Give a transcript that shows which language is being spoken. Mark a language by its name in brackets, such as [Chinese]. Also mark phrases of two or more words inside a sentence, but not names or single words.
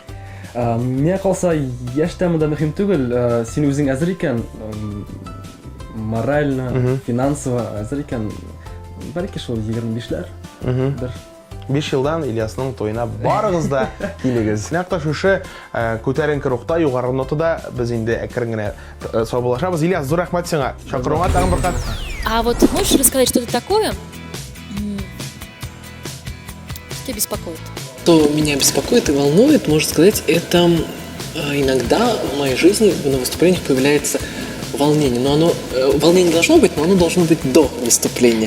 [Tatar] Миңа калса яшьтә монда мөһим түгел, син үзең әзер икән, [Russian] морально, финансово [Tatar] әзер икән, бәлки шул 25-ләр. 5 жылдан Ильясның тойына барыгыз да килегез. Нәкъ шушы күтәренке рухта югары нотада біз инде әкрен генә саубуллашабыз. Ильяс, зур рәхмәт сиңа. Шакыруңа тагын бер кат. [Russian] А вот можешь рассказать что-то такое, что тебя беспокоит? Что меня беспокоит и волнует, можно сказать, это иногда в моей жизни на выступлениях появляется волнение. Но волнение должно быть, но оно должно быть до выступления.